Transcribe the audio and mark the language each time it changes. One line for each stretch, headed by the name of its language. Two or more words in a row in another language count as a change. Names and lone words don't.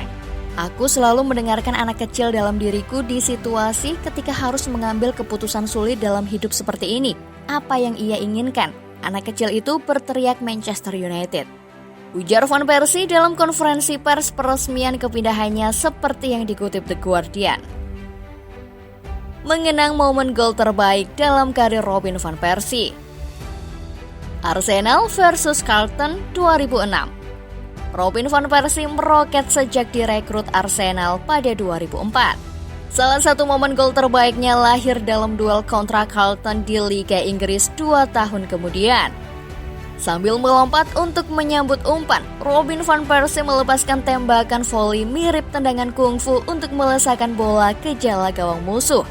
Indonesian: Aku selalu mendengarkan anak kecil dalam diriku di situasi ketika harus mengambil keputusan sulit dalam hidup seperti ini. Apa yang ia inginkan? Anak kecil itu berteriak Manchester United. Ujar Van Persie dalam konferensi pers peresmian kepindahannya seperti yang dikutip The Guardian. Mengenang momen gol terbaik dalam karir Robin Van Persie. Arsenal versus Charlton 2006. Robin Van Persie meroket sejak direkrut Arsenal pada 2004. Salah satu momen gol terbaiknya lahir dalam duel kontra Charlton di Liga Inggris 2 tahun kemudian. Sambil melompat untuk menyambut umpan, Robin Van Persie melepaskan tembakan voli mirip tendangan kungfu untuk melesakkan bola ke jala gawang musuh.